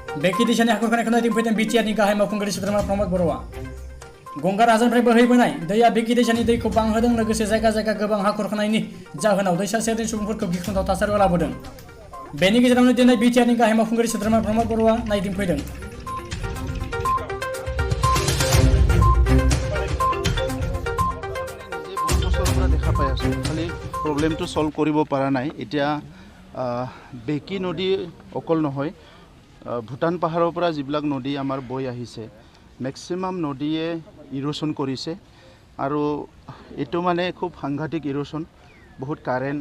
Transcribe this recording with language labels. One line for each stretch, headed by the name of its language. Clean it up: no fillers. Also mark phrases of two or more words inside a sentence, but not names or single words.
Bodo: बेखि दैसानि हाखर खानायखौ नायदिं फैदों बिटिआरनि गाहाय मावफुंगिरि सोद्रोमा प्रमद बर'आ गंगा राजानिफ्राय बोहैबोनाय दैया बेखि दैसानि दैखौ बांहोदों लोगोसे जायगा जायगा गोबां हा खुरखानायनि जाहोनाव दैसा सेरनि सुबुंफोरखौ गिख्रंथाव थासारियाव लाबोदों। बेनि गेजेरावनो दिनै बिटिआरनि गाहाय मावफुंगिरि सोद्रोमा प्रमद बर'आ नायदिं फैदों।
Assamese: দেখা পাই আছোঁ খালি প্ৰব্লেমটো সলভ কৰিব পৰা নাই। এতিয়া বেকি নদী অকল নহয়, ভূটান পাহাৰৰ পৰা যিবিলাক নদী আমাৰ বৈ আহিছে মেক্সিমাম নদীয়ে ইৰোশ্যন কৰিছে আৰু এইটো মানে খুব সাংঘাতিক ইৰোশ্যন, বহুত কাৰেণ্ট।